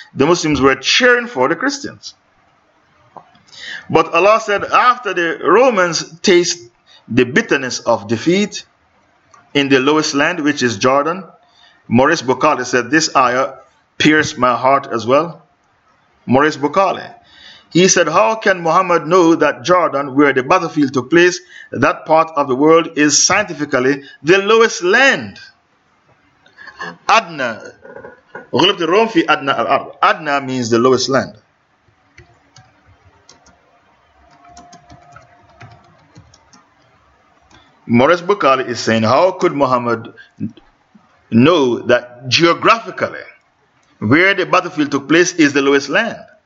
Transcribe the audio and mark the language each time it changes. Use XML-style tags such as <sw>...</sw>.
<en>The Muslims were cheering for the Christians. But Allah said, after the Romans taste the bitterness of defeat in the lowest land, which is Jordan, Maurice Boucalé said, this ayah pierced my heart as well. Maurice Boucalé. He said, how can Muhammad know that Jordan, where the battlefield took place, that part of the world is scientifically the lowest land?</en> <ar>Adna, غلبت الروم في أدنى الأرض.</ar> <en>Adna means the lowest land. Maurice Boucalé is saying, how could Muhammad know that geographically where the battlefield took place is the lowest land?</en>